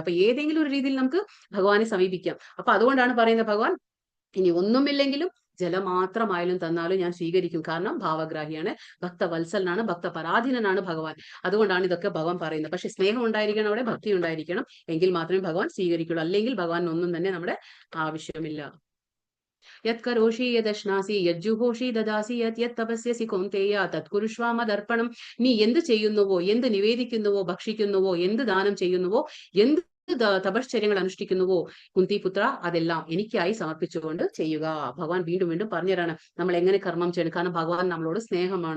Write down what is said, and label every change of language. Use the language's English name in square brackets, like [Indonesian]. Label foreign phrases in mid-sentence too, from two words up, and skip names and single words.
[Malayalam] അപ്പൊ ഏതെങ്കിലും ഒരു രീതിയിൽ നമുക്ക് ഭഗവാനെ സമീപിക്കാം. അപ്പൊ അതുകൊണ്ടാണ് പറയുന്നത് ഭഗവാൻ, ഇനി ഒന്നുമില്ലെങ്കിലും ജലം മാത്രമായാലും തന്നാലും ഞാൻ സ്വീകരിക്കും. കാരണം ഭാവഗ്രാഹിയാണ്, ഭക്തവത്സലനാണ്, ഭക്തപരാധീനനാണ് ഭഗവാൻ. അതുകൊണ്ടാണ് ഇതൊക്കെ ഭഗവാൻ പറയുന്നത്. പക്ഷെ സ്നേഹം ഉണ്ടായിരിക്കണം, അവിടെ ഭക്തി ഉണ്ടായിരിക്കണം, എങ്കിൽ മാത്രമേ ഭഗവാൻ സ്വീകരിക്കുള്ളൂ. അല്ലെങ്കിൽ ഭഗവാൻ ഒന്നും തന്നെ നമ്മുടെ ആവശ്യമില്ല. [Sanskrit] യത് കരോഷി യദശ്നാസി യജ്ജുഹോഷി ദദാസി യത് യത് തപസ്യസി കൗന്തേയ തത്കുരുഷ്വ മദർപ്പണം. [Malayalam] നീ എന്ത് ചെയ്യുന്നുവോ, എന്ത് നിവേദിക്കുന്നുവോ, ഭക്ഷിക്കുന്നുവോ, എന്ത് ദാനം ചെയ്യുന്നുവോ, എന്ത് തപശ്ചര്യങ്ങൾ അനുഷ്ഠിക്കുന്നുവോ കുന്തിപുത്ര, അതെല്ലാം എനിക്കായി സമർപ്പിച്ചുകൊണ്ട് ചെയ്യുക. ഭഗവാൻ വീണ്ടും വീണ്ടും പറഞ്ഞുതരാണ് നമ്മൾ എങ്ങനെ കർമ്മം ചെയ്യണം. കാരണം ഭഗവാൻ നമ്മളോട് സ്നേഹമാണ്.